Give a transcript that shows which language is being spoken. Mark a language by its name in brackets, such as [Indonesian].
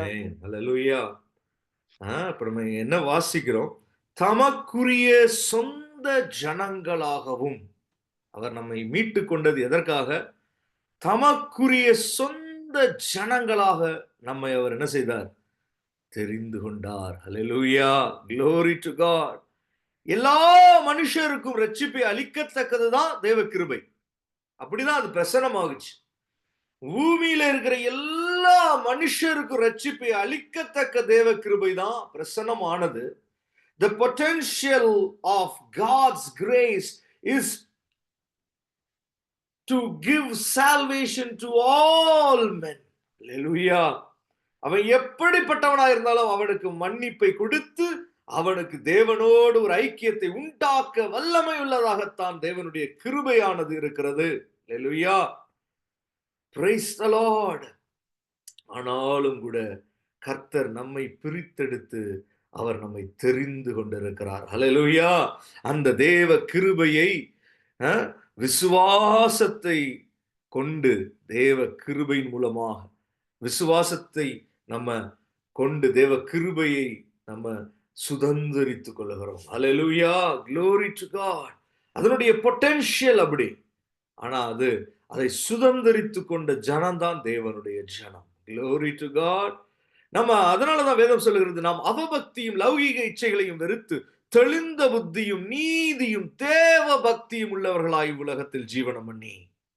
[Tamil] ஆமென். ஹல்லேலூயா. அப்புறம் என்ன வாசிக்கிறோம்? தமக்குரிய சொந்த ஜனங்களாகவும். அவர் நம்மை மீட்டு கொண்டது எதற்காக? தமக்குரிய சொந்த ஜனங்களாக நம்மை அவர் என்ன செய்தார்? தெரிந்து கொண்டார். [English] Hallelujah, glory to God. [Tamil] எல்லா மனுஷருக்கும் ரட்சிப்பை அளிக்கத்தக்கதுதான் தேவ கிருபை. அப்படிதான் அது பிரசனமாகுச்சு. பூமியில இருக்கிற எல்லா மனுஷருக்கும் ரட்சிப்பை அளிக்கத்தக்க தேவ கிருபை தான் பிரசனமானது. [English] The potential of God's grace is to give salvation to all men. Hallelujah. [Tamil] அவன் எப்படிப்பட்டவனா இருந்தாலும் அவனுக்கு மன்னிப்பை கொடுத்து அவனுக்கு தேவனோடு ஒரு ஐக்கியத்தை உண்டாக்க வல்லமை உள்ளதாகத்தான் தேவனுடைய கிருபையானது இருக்கிறது. ஹல்லேலூயா, [English] Praise the lord. [Tamil] ஆனாலும் கூட கர்த்தர் நம்மை பிரித்தெடுத்து அவர் நம்மை தெரிந்து கொண்டிருக்கிறார். ஹல்லேலூயா. அந்த தேவ கிருபையை விசுவாசத்தை கொண்டு, தேவ கிருபையின் மூலமாக விசுவாசத்தை நம்ம கொண்டு தேவ கிருபையை நம்ம சுதந்திரித்துக் கொள்ளுகிறோம். [English] Hallelujah, glory to God. [Tamil] அதனுடைய பொட்டன்ஷியல் அப்படி. ஆனா அதை சுதந்திரித்துக் கொண்ட ஜனம்தான் தேவனுடைய ஜனம். [English] glory to God. [Tamil] நம்ம அதனாலதான் வேதம் சொல்லுகிறது, நாம் அவபக்தியும் லௌகீக இச்சைகளையும் வெறுத்து தெளிந்த புத்தியும் நீதியும் தேவ பக்தியும் உள்ளவர்களாய் உலகத்தில் ஜீவனம் பண்ணி.